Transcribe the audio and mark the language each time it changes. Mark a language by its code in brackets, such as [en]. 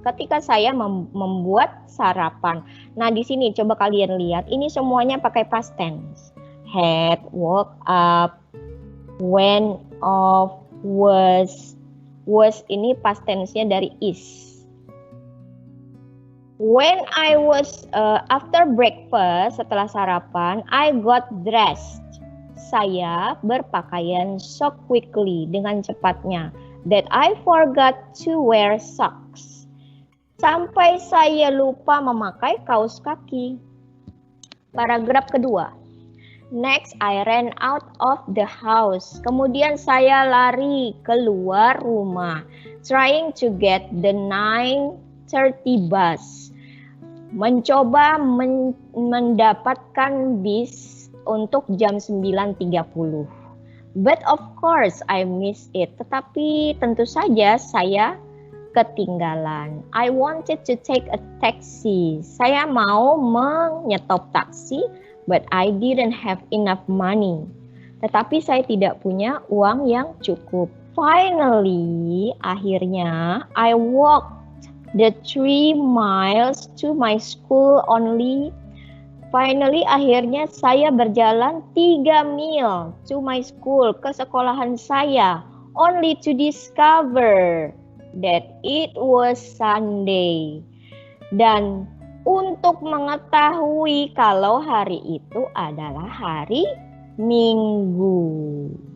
[id] Ketika saya membuat sarapan. Nah, di sini coba kalian lihat, ini semuanya pakai past tense. [en] Had, woke up, went off, was. [id] Was ini past tense-nya dari is. [en] When I was after breakfast, [id] setelah sarapan, [en] I got dressed. [id] Saya berpakaian [en] so quickly, [id] dengan cepatnya, [en] that I forgot to wear socks. [id] Sampai saya lupa memakai kaos kaki. Paragraf kedua. [en] Next, I ran out of the house. [id] Kemudian saya lari keluar rumah, [en] trying to get the 9:30 bus. [id] Mencoba mendapatkan bis untuk jam 9.30. [en] But of course I missed it. [id] Tetapi tentu saja saya ketinggalan. [en] I wanted to take a taxi. [id] Saya mau menyetop taksi, [en] but I didn't have enough money. [id] Tetapi saya tidak punya uang yang cukup. [en] Finally, akhirnya I walked the 3 miles to my school only. Finally, [id] akhirnya saya berjalan 3 mil [en] to my school, [id] ke sekolahan saya, [en] only to discover that it was Sunday. [id] Dan untuk mengetahui kalau hari itu adalah hari Minggu.